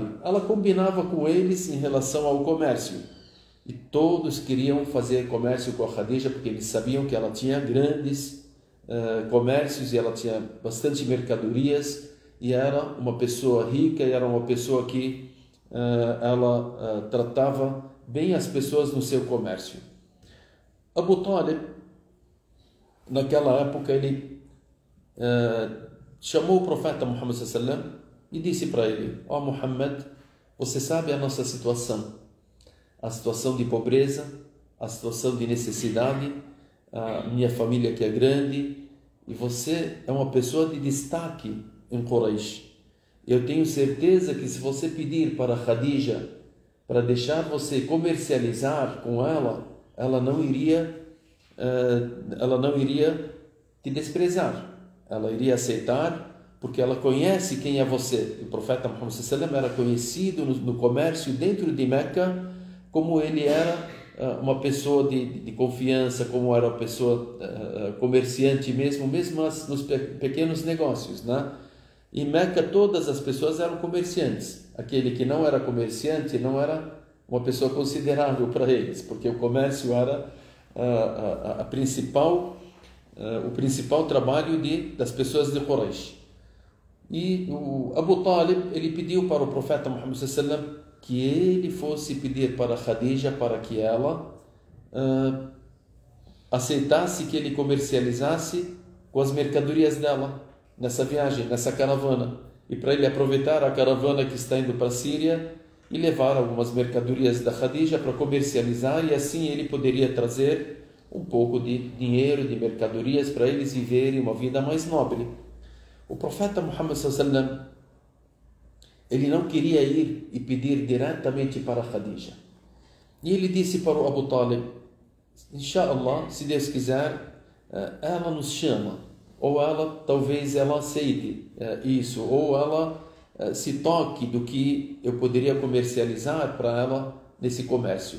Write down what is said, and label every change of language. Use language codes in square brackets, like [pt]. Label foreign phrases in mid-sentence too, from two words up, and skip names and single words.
[pt] Ela combinava com eles em relação ao comércio, e todos queriam fazer comércio com a Khadija, porque eles sabiam que ela tinha grandes comércios e ela tinha bastante mercadorias, e era uma pessoa rica, e era uma pessoa que ela tratava bem as pessoas no seu comércio. Abu Talib, naquela época, ele chamou o profeta Muhammad [ar] صلى الله عليه وسلم [pt] e disse para ele: ó Muhammad, você sabe a nossa situação, a situação de pobreza, a situação de necessidade, a minha família que é grande, e você é uma pessoa de destaque em Quraysh. Eu tenho certeza que se você pedir para Khadija para deixar você comercializar com ela, ela não iria te desprezar. Ela iria aceitar, porque ela conhece quem é você. O profeta Muhammad [ar] صلى الله عليه وسلم [pt] era conhecido no comércio dentro de Meca como ele era uma pessoa de confiança, como era uma pessoa comerciante mesmo nos pequenos negócios, né? Em Meca todas as pessoas eram comerciantes. Aquele que não era comerciante não era uma pessoa considerável para eles, porque o comércio era o principal trabalho das pessoas de Quraysh. E o Abu Talib, ele pediu para o profeta Muhammad [ar] صلى الله عليه وسلم [pt] que ele fosse pedir para Khadija para que ela aceitasse que ele comercializasse com as mercadorias dela nessa viagem, nessa caravana, e para ele aproveitar a caravana que está indo para a Síria e levar algumas mercadorias da Khadija para comercializar, e assim ele poderia trazer um pouco de dinheiro, de mercadorias, para eles viverem uma vida mais nobre. O profeta Muhammad [ar] صلى الله عليه وسلم, [pt] ele não queria ir e pedir diretamente para Khadija. E ele disse para o Abu Talib: Inshallah, se Deus quiser, ela nos chama, ou talvez ela aceite isso, ou ela se toque do que eu poderia comercializar para ela nesse comércio.